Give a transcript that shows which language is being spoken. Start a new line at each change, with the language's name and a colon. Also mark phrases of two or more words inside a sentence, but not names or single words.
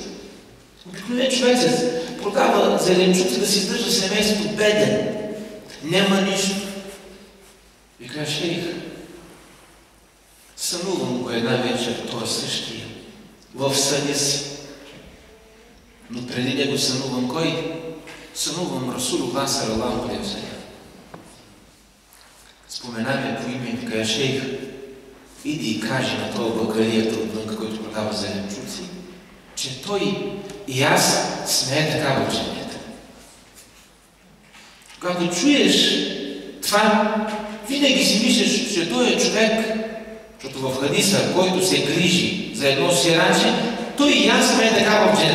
Bulgarian: Обикновен човечец продава зеленчуци да си издържа семейството беден. Няма нищо. Вика, шейх, сънувам го една вечер, той същия, в съня си. Но преди него сънувам кой? Сънувам Расулуллах
Arabic: صلى الله عليه وسلم.
Bulgarian: Споменаме по име, вика, шейх, иди и кажи на този бакалията отвънка, който продава зеленчуци, че той и аз сме така в джамията. Когато чуеш това, винаги си мислиш, че той е човек, защото в хадиса, който се грижи за едно сираче, той и аз сме така в джамията.